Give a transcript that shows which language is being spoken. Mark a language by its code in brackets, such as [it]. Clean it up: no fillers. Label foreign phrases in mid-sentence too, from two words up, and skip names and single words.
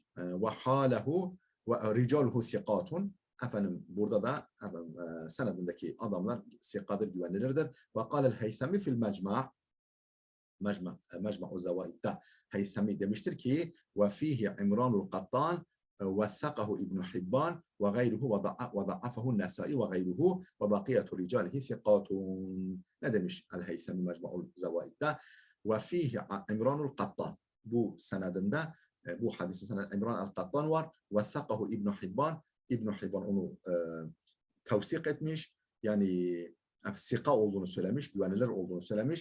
[ar] وحاله ورجاله ثقات. [tr] Efendim burada da senedindeki adamlar sikadır, güvenilirdir. [ar] وقال الهيثمي في المجمع' [tr] Mecma'u Zevaid'de Heysemi demiştir ki [ar] وفيه عمران القطان وثقه ابن حبان وغيره وضعفه النسائي وغيره وبقية رجاله ثقات. [tr] Ne demiş El-Heysemi Mecmu'ul Zevaid'de? [ar] وفيه İmranul Qattan. [tr] Bu senedinde bu hadisin senedinde İmran el-Qattan var. [ar] وثقه İbn Hibban. [tr] İbn Hibban onu tevsik etmiş. Yani sika olduğunu söylemiş, güvenilir olduğunu söylemiş.